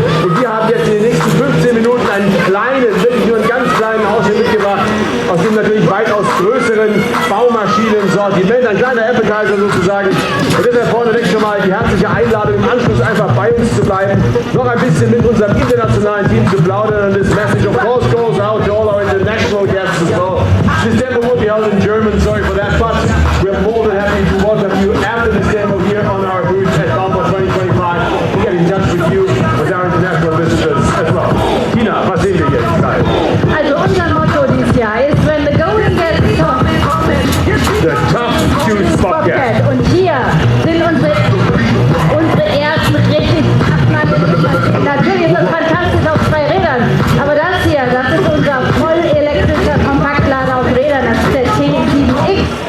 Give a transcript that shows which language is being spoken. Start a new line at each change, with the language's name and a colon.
German: Und wir haben jetzt in den nächsten 15 Minuten einen kleinen, wirklich nur einen ganz kleinen Ausschnitt mitgebracht aus dem natürlich weitaus größeren Baumaschinen-Sortiment. Ein kleiner Appetizer sozusagen. Und deshalb vorneweg schon mal die herzliche Einladung, im Anschluss einfach bei uns zu bleiben, noch ein bisschen mit unserem internationalen Team zu plaudern.
English: And this message of course goes out to all our international guests as well. This demo will be held in German, sorry for that, but we're more than happy to welcome you after this demo here on our booth at Baumart 2025. We'll get in touch with you, with our international visitors as well.
German: Tina, was sehen wir jetzt gerade? Also unser Motto dieses Jahr ist,
English: when the going gets tough, The Tough Choose Bobcat.
German: Und hier sind unsere ersten richtig Maschinen. Natürlich ist das fantastisch auf 2 Rädern, aber das hier, das ist unser voll elektrischer Kompaktlader auf Rädern, das ist der T7X.